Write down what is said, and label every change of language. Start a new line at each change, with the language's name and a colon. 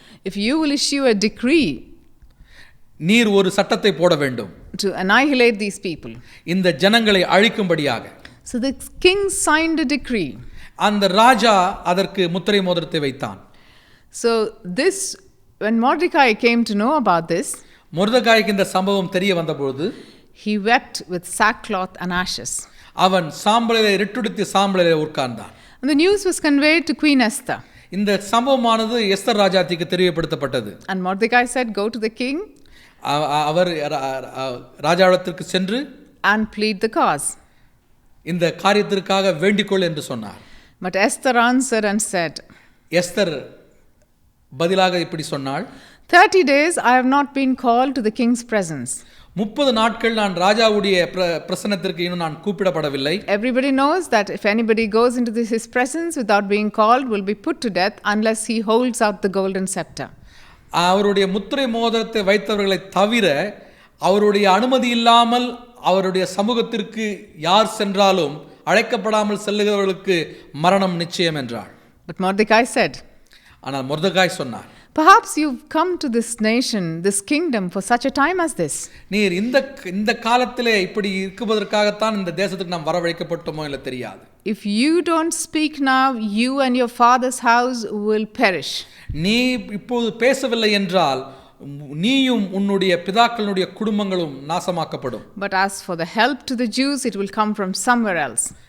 English: If you will issue a decree,
Tamil: நீர் ஒரு சட்டத்தை போட வேண்டும்
English: to annihilate these people.
Tamil: இந்த ஜனங்களை அழிக்கும்படியாக.
English: So the king signed a decree.
Tamil: அந்த ராஜா அதற்கு முத்திரை மோதிரத்தை வைத்தான்.
English: So this, when Mordecai came to know about this,
Tamil: மொர்தெகாய்க்கு இந்த சம்பவம் தெரிய வந்தபொழுது
English: he wept with sackcloth and ashes.
Tamil: அவன் சாம்பலிலே ரெட்டுடுத்தி சாம்பலிலே உட்கார்ந்தான்.
English: And the news was conveyed to Queen Esther.
Tamil: இந்த சம்பவமானது Esther ராஜாத்திக்கு தெரியப்படுத்தப்பட்டது.
English: And Mordecai said, go to the king
Tamil: அவர் ராஜாவிடத்திற்கு சென்று
English: and plead the cause.
Tamil: இந்த காரியத்திற்காக வேண்டிக்கொள் என்று சொன்னார்.
English: But Esther answered and said,
Tamil: Esther பதிலாக இப்படி சொன்னாள்,
English: 30 days I have not been called to the king's presence.
Tamil: 30 நாட்கள் நான் ராஜாவுடைய பிரசன்னத்திற்கு இன்னும் நான் கூப்பிடப்படவில்லை.
English: Everybody knows that if anybody goes into his presence without being called will be put to death unless he holds out the golden scepter.
Tamil: அவருடைய முத்திரை மோதிரத்தை வைத்தவர்களை தவிர அவருடைய அனுமதி இல்லாமல் அவருடைய சமூகத்திற்கு யார் சென்றாலும் அழைக்கப்படாமல் செல்லுகிறவர்களுக்கு மரணம் நிச்சயம் என்றாள்.
English: But Mordecai said,
Tamil: ஆனால் மொர்தெகாய் சொன்னார்,
English: perhaps you've come to this nation, this kingdom for such a time as this.
Tamil: நீர் இந்த காலத்திலே இப்படி இருக்குவதற்காகத்தான் இந்த தேசத்துக்கு நாம் வரவழைக்கப்பட்டோமோ இல்லை தெரியாது.
English: If you don't speak now, you and your father's house will perish.
Tamil: நீ இப்போது பேசவில்லை என்றால் நீயும் உன்னுடைய பிதாக்களுடைய குடும்பங்களும் நாசமாக்கப்படும்.
English: But as for the help to the Jews, it will come from somewhere else.